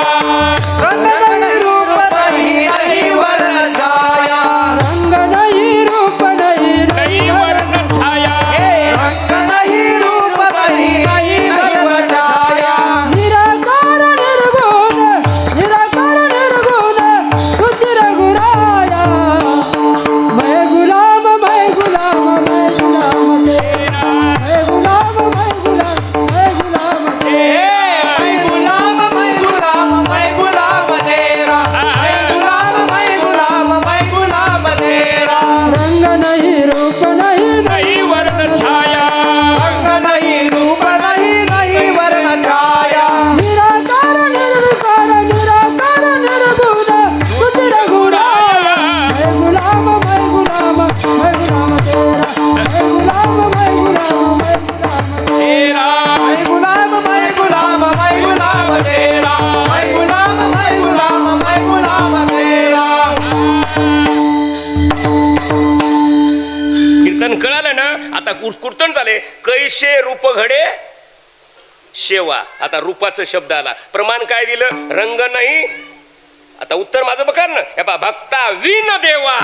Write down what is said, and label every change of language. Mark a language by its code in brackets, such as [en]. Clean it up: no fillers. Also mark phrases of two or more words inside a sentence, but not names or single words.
[mr] रंग नाही, रूप नाही, नाही वर्ण छाया. रंग नाही, रूप नाही, नाही वर्ण छाया. रंग नाही, रूप नाही, नाही वर्ण छाया. निराकार निर्गुण, निराकार निर्गुण तुझी रघुराया. [hi] मैं गुलाम, मैं गुलाम, मैं गुलाम तेरा. मैं गुलाम, मैं गुलाम, मैं गुलाम तेरा. मैं गुलाम, मैं गुलाम, मैं गुलाम तेरा. मैं गुलाम, मैं गुलाम, मैं गुलाम तेरा. रंग नहीं, रूप नहीं, [mr] नाही वर्ण छाया. [hi] रंग नहीं, रूप नहीं, नहीं वर्ण छाया. [mr] निराकार निर्विकार, निराकार निर्गुण तुझी रघुराया. [hi] मैं गुलाम, मैं गुलाम, मैं गुलाम तेरा. मैं गुलाम, मैं गुलाम, मैं गुलाम तेरा. मैं गुलाम, मैं गुलाम, मैं गुलाम तेरा. मैं गुलाम, मैं गुलाम, मैं गुलाम तेरा. [mr] कीर्तन कळालं ना? आता कीर्तन झाले. कैसे रूप घडे शेवा. आता रूपाचा शब्द आला. प्रमाण काय दिलं? रंग नाही. आता उत्तर माझं बघा ना. हे पहा, भक्ता विन देवा.